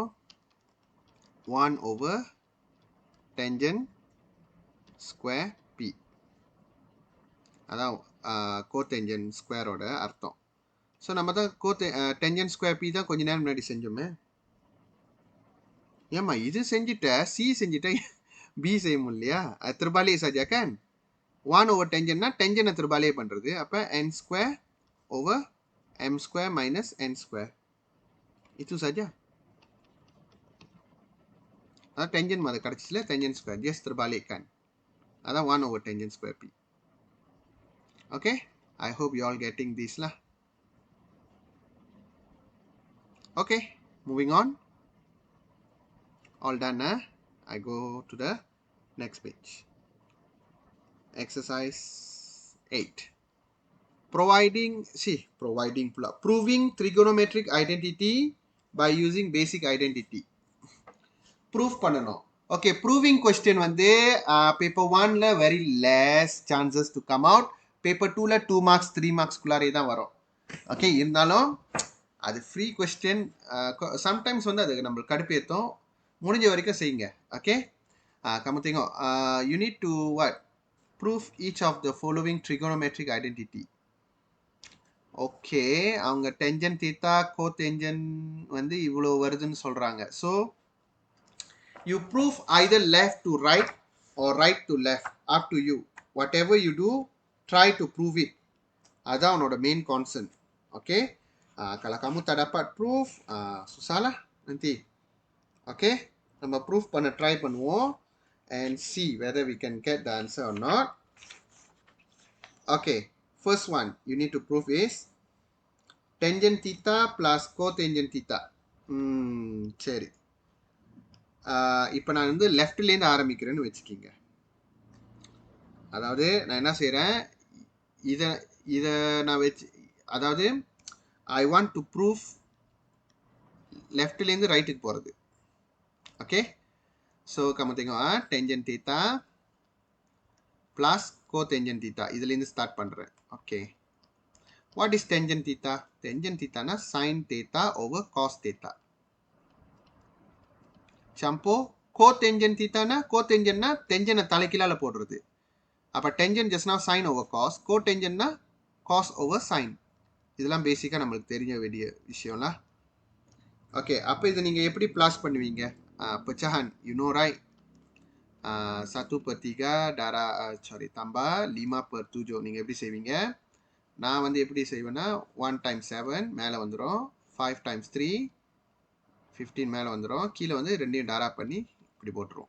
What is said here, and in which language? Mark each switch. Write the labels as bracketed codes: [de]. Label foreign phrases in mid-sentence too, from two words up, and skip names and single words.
[en] 1 over tangent square p. [ta] அதான் [en] cotangent square [ta] ஓட அர்த்தம். ஸோ நம்ம தான் [en] tangent square p [ta] தான் கொஞ்ச நேரம் முன்னாடி செஞ்சோமே. ஏம்மா இது செஞ்சுட்ட சி செஞ்சுட்ட பி செய்ய முடியலையா? அது [ms] terbalik saja kan? [en] 1 over tangent [ta] னா tangent terbalik பண்ணுறது. [en] அப்போ n square over m square minus n square. [ms] Itu saja. [ta] அதான் tangent மாதிரி கிடச்சிச்சுல [en] tangent square. [ta] Just terbalikkan. [en] அதான் 1 over tangent square p. Okay? I hope you all getting this lah. Okay, moving on. All done, I go to the next page. Exercise 8. Proving trigonometric identity by using basic identity. [ta] Proof பண்ணணும். [en] Okay, proving question வந்து paper 1ல very less chances to come out. Paper 2ல 2 marks 3 marks [ta] குள்ளாரே தான் வரும். Okay, இருந்தாலும் அது [en] free question. [ta] Sometimes வந்து அது நம்மளுக்கு கடுப்பேற்றும். முடிஞ்ச வரைக்கும் செய்யுங்க. [ms] Okay, kamu tengok. [en] You need to what? Prove each of the following trigonometric identity. [ta] Okay, அவங்க [en] tangent theta cotangent [ta] வந்து இவ்வளோ வருதுன்னு சொல்றாங்க. [en] So you prove either left to right or right to left. Up to you. Whatever you do, try to prove it. [ta] அதான் உன்னோட [en] main concept. [ta] ஓகே, [ms] Kalau kamu tak dapat proof, susahlah nanti. [en] Okay, [ta] நம்ம proof பண்ண try பண்ணுவோம் [en] and see whether we can get the answer or not. Okay, first one you need to prove is tangent theta plus cotangent theta. [ta] சரி. இப்போ நான் வந்து லெஃப்ட்லேருந்து ஆரம்பிக்கிறேன்னு வச்சுக்கிங்க. அதாவது நான் என்ன செய்கிறேன், இதை இதை நான் வச்சு, அதாவது [en] I want to proof [ta] லெஃப்ட்லேருந்து ரைட்டுக்கு போகிறது. ஓகே, ஸோ [ms] kamu tengok [en] tangent theta plus cotangent theta [ta] இதுலேருந்து ஸ்டார்ட் பண்ணுறேன். ஓகே, [en] what is tangent theta? Tangent theta na sin theta over cos theta. [ta] campur [en] cotangent theta [ta] na, cotangent na tangent தலைக்கீழால போடுறது. [en] அப்போ tangent just now sin over cos, cotangent na cos over sin. [ta] இதெல்லாம் பேசிக்காக நம்மளுக்கு தெரிஞ்ச வேண்டிய விஷயம்ல. ஓகே, அப்போ இதை நீங்கள் எப்படி ப்ளாஸ் பண்ணுவீங்க? [ms] pecahan, [en] you know right? [ta] 1/3 [ms] darah tambah [ta] 5/7 நீங்கள் எப்படி செய்வீங்க? நான் வந்து எப்படி செய்வேன்னா [en] 1 times 7 [ta] மேலே வந்துடும், [en] 5 times 3 15 [ta] மேலே வந்துடும், கீழே வந்து ரெண்டையும் டாரா பண்ணி இப்படி போட்டுருவோம்.